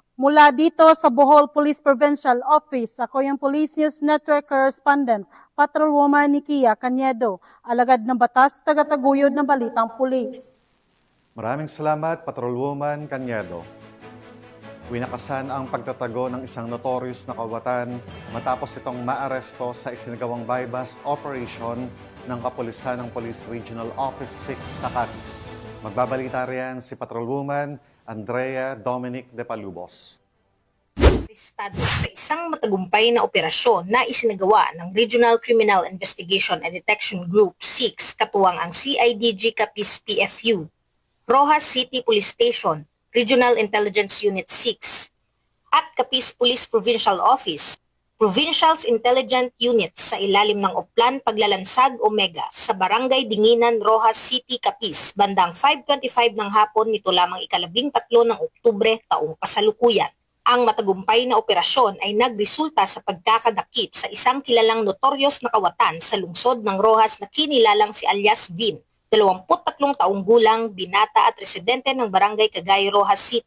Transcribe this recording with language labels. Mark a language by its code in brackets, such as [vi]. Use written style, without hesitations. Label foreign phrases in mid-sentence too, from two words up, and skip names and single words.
[tl] Mula dito sa Bohol Police Provincial Office, ako yung Police News Network Correspondent, Patrolwoman Nikia Cañedo, alagad ng batas, tagataguyod ng Balitang Pulis. Maraming salamat, Patrolwoman Cañedo. Winakasan ang pagtatago ng isang notorious na kawatan matapos itong maaresto sa isinagawang [en] buy-bust operation [tl] ng kapulisan ng Police Regional Office 6 sa Capiz. Magbabalita riyan si Patrolwoman Andrea Dominic de Palubos. Arestado sa isang matagumpay na operasyon na isinagawa ng Regional Criminal Investigation and Detection Group 6 katuwang ang CIDG Capiz PFU, Rojas City Police Station, Regional Intelligence Unit 6, at Capiz Police Provincial Office, Provincial's Intelligence Unit sa ilalim ng Oplan Paglalansag Omega sa Barangay Dinginan, Rojas City, Capiz, bandang 5:25 ng hapon nito lamang ika-13 ng Oktubre taong kasalukuyan. Ang matagumpay na operasyon ay nagresulta sa pagkakadakip sa isang kilalang notorious na kawatan sa lungsod ng Rojas na kinilalang si alias Vin, 23 taong gulang, binata at residente ng Barangay Cagay, Rojas City.